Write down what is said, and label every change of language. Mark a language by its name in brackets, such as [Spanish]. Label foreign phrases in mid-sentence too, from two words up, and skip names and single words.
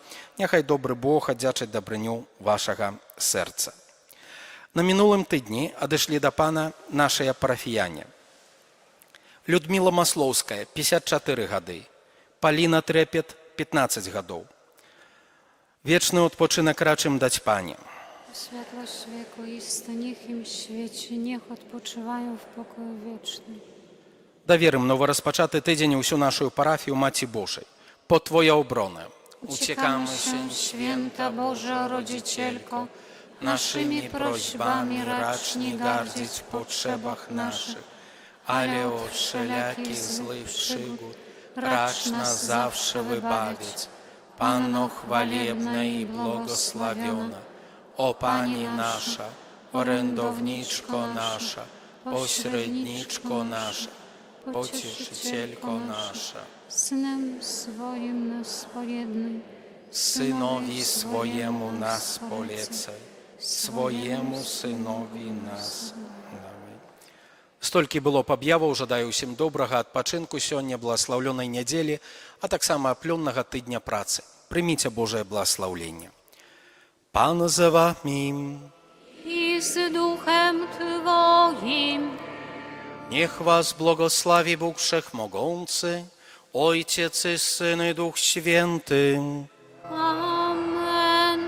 [Belarusian] Няхай добры Бог аддзячыць дабрыню вашага сэрца. На мінулым тыдні адышлі да Пана нашыя парафіяне. Людміла Маслоўская, 54 гады. Паліна Трэпет, 15 гадоў. [Polish] Wieczny odpoczynek racz im dać Panie. Światłość wieku isty, niech im świeci, niech odpoczywają w pokoju wiecznym. [Belarusian] Даверым новоразпачаты тыдзень усю нашу парафію Маці Божай. [Polish] Pod Twoją obronę. Uciekamy się, święta Boża Rodzicielko, naszymi prośbami racz nie gardzić w potrzebach naszych, ale od wszelakich złych przygód racz nas zawsze wybawić. Panno chwalebna i błogosławiona, o Pani nasza, orędowniczko nasza, pośredniczko nasza, pocieszycielko nasza. Synem swoim nas pojednaj, Synowi swojemu nas polecaj, swojemu synowi nas dawaj. [Belarusian] Столькі было паб'яваў, жадаю ўсім добрага адпачынку сёння, благаслаўлёнай нядзелі, а таксама плённага тыдня працы. Прыміце Божае благаслаўленне. [Polish] Pan z wami. i z duchem Twoim. Niech was błogosławi Bóg Wszechmogący, Ojciec i Syn i Duch Święty. Amen.